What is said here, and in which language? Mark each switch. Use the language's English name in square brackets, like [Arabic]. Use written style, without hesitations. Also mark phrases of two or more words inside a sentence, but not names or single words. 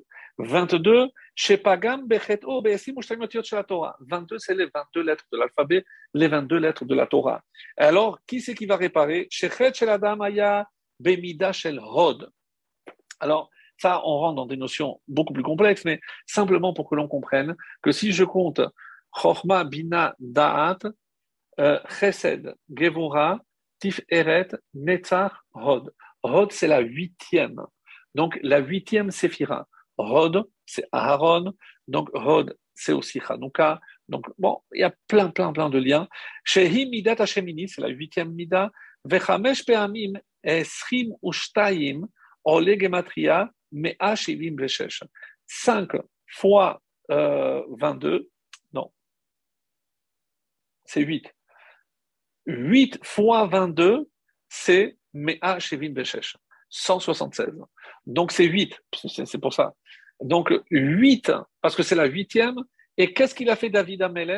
[French] 22, [Hebrew] שפגם בחטאו בעשרים ושתיים אותיות של תורה. [French] 22, c'est les 22 lettres de l'alphabet, les 22 lettres de la Torah. Alors, qui c'est qui va réparer? [Hebrew] שחטא של אדם היה במידה של הוד. [French] Alors, ça, on rentre dans des notions beaucoup plus complexes, mais simplement pour que l'on comprenne que si je compte [Hebrew] חכמה בינה דעת חסד גבורה תפארת נצח הוד. [French] Hod, c'est la 8e. Donc, la 8e séphira. Hod, c'est Aharon. Donc, Hod, c'est aussi Hanouka. Donc, bon, il y a plein de liens. [Hebrew] שהיא מידת השמיני, [French] c'est la huitième Mida. [Hebrew] וחמש פעמים עשרים ושתיים עולה גמטריא מאה שבעים ושש. [French] 5 fois 22, non, c'est 8. 8 fois 22, c'est [Hebrew] מאה שבעים ושש, [French] 176. Donc c'est 8, c'est pour ça. Donc 8, parce que c'est la huitième. Et qu'est-ce qu'il a fait David Ameller?